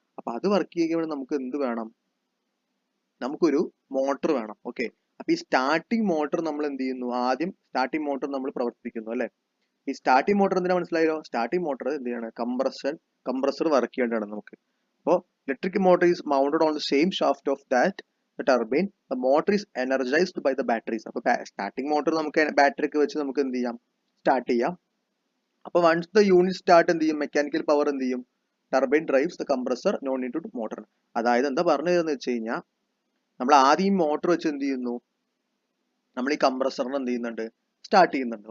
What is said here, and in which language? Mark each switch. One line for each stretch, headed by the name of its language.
Malayalam: അപ്പൊ അത് വർക്ക് ചെയ്യുമ്പോൾ നമുക്ക് എന്ത് വേണം, നമുക്കൊരു മോട്ടർ വേണം. ഓക്കെ, അപ്പൊ ഈ സ്റ്റാർട്ടിംഗ് മോട്ടർ നമ്മൾ എന്ത് ചെയ്യുന്നു, ആദ്യം സ്റ്റാർട്ടിംഗ് മോട്ടർ നമ്മൾ പ്രവർത്തിപ്പിക്കുന്നു അല്ലെ. ഈ സ്റ്റാർട്ടിംഗ് മോട്ടർ എന്തിനാ, മനസ്സിലായോ, സ്റ്റാർട്ടിംഗ് മോട്ടർ എന്ത് ചെയ്യാണ്, കംപ്രസർ വർക്ക് ചെയ്യേണ്ടതാണ് നമുക്ക്.
English: അപ്പോൾ electric motor is mounted on the same shaft of that the turbine. The motor is energized by the batteries.
Malayalam: അപ്പോൾ സ്റ്റാർട്ടിംഗ് മോട്ടർ നമുക്ക് ബാറ്ററി ഒക്കെ വെച്ച് നമുക്ക് എന്ത് ചെയ്യാം, സ്റ്റാർട്ട് ചെയ്യാം.
English: അപ്പോൾ once the unit start
Malayalam: എന്ത് ചെയ്യും, മെക്കാനിക്കൽ പവർ എന്ത് ചെയ്യും,
English: Turbine drives the compressor no need to motor.
Malayalam: അതായത് എന്താ പറഞ്ഞതെന്ന് വെച്ച് കഴിഞ്ഞാൽ, നമ്മൾ ആദ്യം ഈ മോട്ടർ വെച്ച് എന്ത് ചെയ്യുന്നു, നമ്മൾ ഈ കംപ്രസറിനെ എന്ത് ചെയ്യുന്നുണ്ട്, സ്റ്റാർട്ട് ചെയ്യുന്നുണ്ട്.